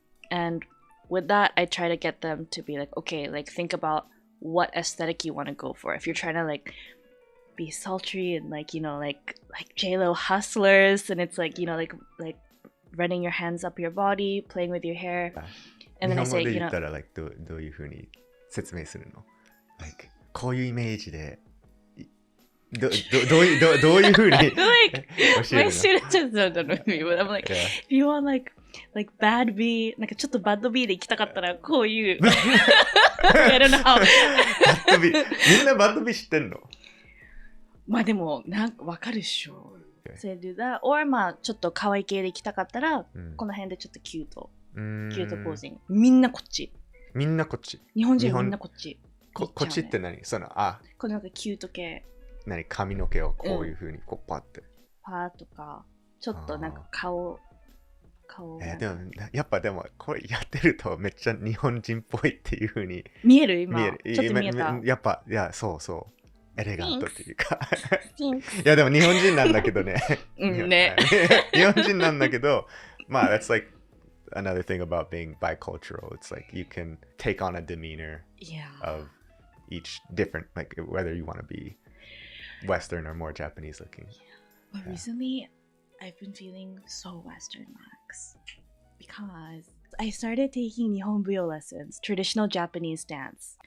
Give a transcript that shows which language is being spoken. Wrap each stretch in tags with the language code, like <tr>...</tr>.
<en>And with that, I try to get them to be like, okay, like think about what aesthetic you want to go for. If you're trying to like be sultry and like, you know, like J-Lo hustlers, and it's like, you know, like running your hands up your body, playing with your hair, and then I say, you know,</en> <ja>どういう風に説明するの?Like こういうイメージでどういう風に</ja> <en>like my students just don't know me, but I'm like, if you want like bad B,</en> <ja>なんかちょっとバッド B で行きたかったらこういう</ja> <en>I don't know how</en> <ja>バッド B みんなバッド B 知ってんの? まあでもなんかわかるっしょ。それでだ、or まあちょっと可愛い系で行きたかったら、この辺でちょっとキュートポージング。みんなこっち。みんなこっち。日本人みんなこっち。こっちって何？そのこのなんかキュート系。何？髪の毛をこういう風にこうパって。パーとか、ちょっとなんか顔。でもやっぱでもこれやってるとめっちゃ日本人っぽいっていう風に見える今。ちょっと見えた。やっぱいやそうそう。エレガントっていうかいやでも日本人なんだけどねね日本人なんだけどまあ</ja> <en>that's like another thing about being bicultural. It's like you can take on a demeanor of each different, like whether you want to be Western or more Japanese looking. But recently, I've been feeling so Western, Max, because I started taking Nihonbuyo lessons, traditional Japanese dance.</en>